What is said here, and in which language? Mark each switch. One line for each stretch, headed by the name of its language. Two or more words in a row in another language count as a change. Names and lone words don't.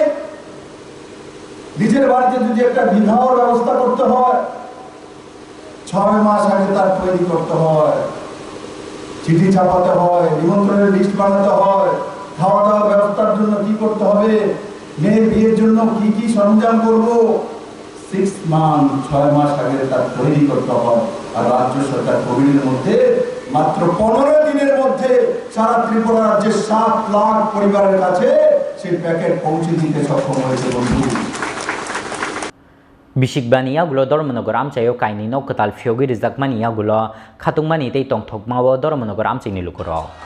Bangla: নিজের বাড়িতে যদি একটা বিবাহর ব্যবস্থা করতে হয় 6 মাস আগে তার তৈরি করতে হয়, চিঠি ছাপাতে হয়, নিমন্ত্রণের লিস্ট বানাতে হয়, খাওয়া দাওয়ার ব্যবস্থার জন্য কি করতে হবে, মেয়ের বিয়ের জন্য কি কি সরঞ্জাম করব, 6 মাস আগে তার তৈরি করতে হয়। আর রাজ্য সরকার কোভিডের মধ্যে মাত্র 15 দিনের মধ্যে সারা ত্রিপুরা রাজ্যের 7 লাখ পরিবারের কাছে সেই প্যাকেট পৌঁছে দিতে সক্ষম হয়েছে বন্ধু।
Kok Borok: Bisikbani yagulo dormonogor amchayo kaini no katal fiogi rizakmani yagulo khatungmani tei tongthokmawo dormonogor amchaini lukoro.